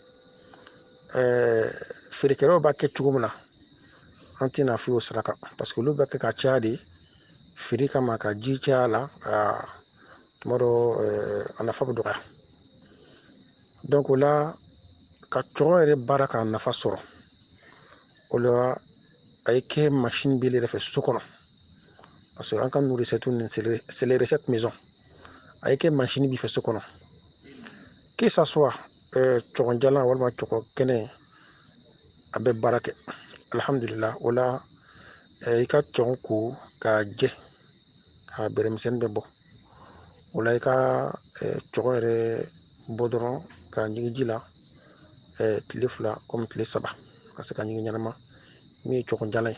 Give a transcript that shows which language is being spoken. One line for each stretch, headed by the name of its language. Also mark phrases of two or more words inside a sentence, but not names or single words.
Bambara: Feerekɛlaw b'a kɛ cogo min na an tɛna f'i y'o sira kan,
French: parce que
Bambara: olu b'a kɛ ka caya de feere kama, ka ji caya la, tuma dɔ a nafa bɛ dɔgɔya. Donc o la ka cɔgɔn yɛrɛ baara k'a nafa sɔrɔ, o la a ye kɛ machine b'ale yɛrɛ fɛ so kɔnɔ,
French: parce que
Bambara: an ka ninnu recette ninnu
French: c'est les recettes maison.
Bambara: A ye kɛ machine b'i fɛ so kɔnɔ,
French: que ça soit
Bambara: cɔgɔn jalan walima cɔgɔn kɛnɛ, a bɛ baara kɛ.
Arabic: Alhamdulillah.
Bambara: O la i ka cɔgɔn ko k'a jɛ, k'a bɛrɛmisɛnnin bɛɛ bɔ. O la i ka cɔgɔn yɛrɛ bɔ dɔrɔn k'a ɲigin ji la tile 2 comme tile 3 ka se ka ɲigin ɲɛnama, min ye cɔgɔn jalan ye.